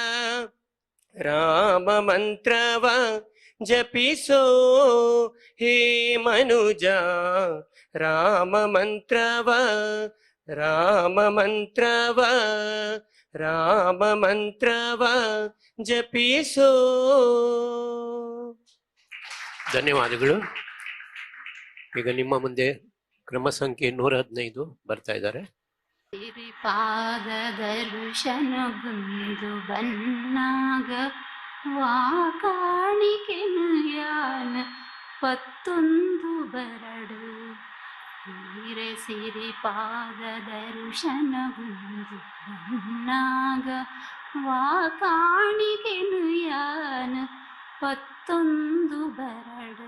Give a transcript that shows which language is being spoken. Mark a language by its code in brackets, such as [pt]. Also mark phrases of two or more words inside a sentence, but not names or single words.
[kn] ರಾಮ ಮಂತ್ರವ ಜಪಿಸೋ ಹೇ ಮನುಜ, ರಾಮ ಮಂತ್ರವ, ರಾಮ ಮಂತ್ರವ, ರಾಮ ಮಂತ್ರವ ಜಪಿಸೋ. ಧನ್ಯವಾದಗಳು. ಈಗ ನಿಮ್ಮ ಮುಂದೆ ಕ್ರಮ ಸಂಖ್ಯೆ 115 ಬರ್ತಾ ಇದ್ದಾರೆ. [tcy] ಸಿರಿಪಾದ ದರ್ಶನಗೊಂದು ಬನ್ನಾಗ ವಾಕಾಣಿಕೆನು ಯಾನ ಪತ್ತೊಂದು ಬರಡು. ಹೀರೆ ಸಿರಿಪಾದ ದರ್ಶನಗೊಂದು ಬನ್ನಾಗ ವಾಕಾಣಿಕೆನು ಯಾನ ಪತ್ತೊಂದು ಬರಡು.